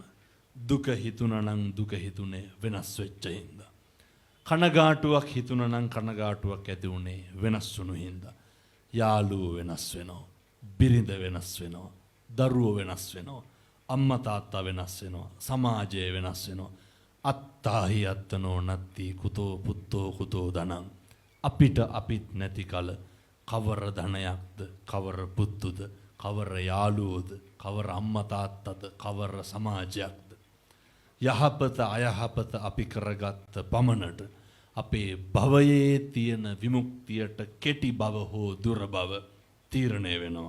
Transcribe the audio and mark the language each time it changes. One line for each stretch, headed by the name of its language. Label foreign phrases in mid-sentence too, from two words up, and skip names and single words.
Sinhala: දුක හිතුණා නම් දුක හිතුනේ වෙනස් වෙච්ච හින්දා. කනගාටුවක් හිතුණා නම් කනගාටුවක් ඇති උනේ වෙනස් වුණු හින්දා. යාළුවෝ වෙනස් වෙනවා. බිරිඳ වෙනස් වෙනවා. දරුවෝ වෙනස් වෙනවා. අම්මා තාත්තා වෙනස් වෙනවා. සමාජය වෙනස් වෙනවා.
Pali: අත්තාහි අත්තනෝ නත්ති කුතෝ පුත්තෝ කුතෝ ධනං.
Sinhala: අපිත් නැති කල කවර ධනයක්ද, කවර පුත්තුද, කවර යාළුවෝද, කවර අම්මා තාත්තද, කවර සමාජයක්ද. යහපත අයහපත අපි කරගත්ත පමණට අපේ භවයේ තියෙන විමුක්තියට කෙටි බව හෝ දුර බව තීරණය වෙනවා.